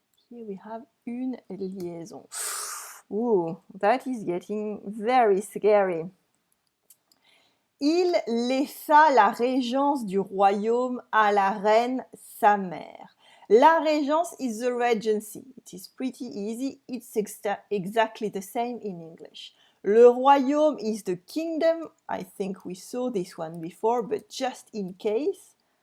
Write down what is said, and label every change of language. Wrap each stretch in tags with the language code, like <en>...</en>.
<en>Here we have une liaison. Ooh, that is getting very scary.</en> <fr>Il laissa la régence du royaume à la reine sa mère.</fr> <en>La régence is the regency. It is pretty easy. It's exactly the same in English. Le royaume is the kingdom. I think we saw this one before, but just in case.</en>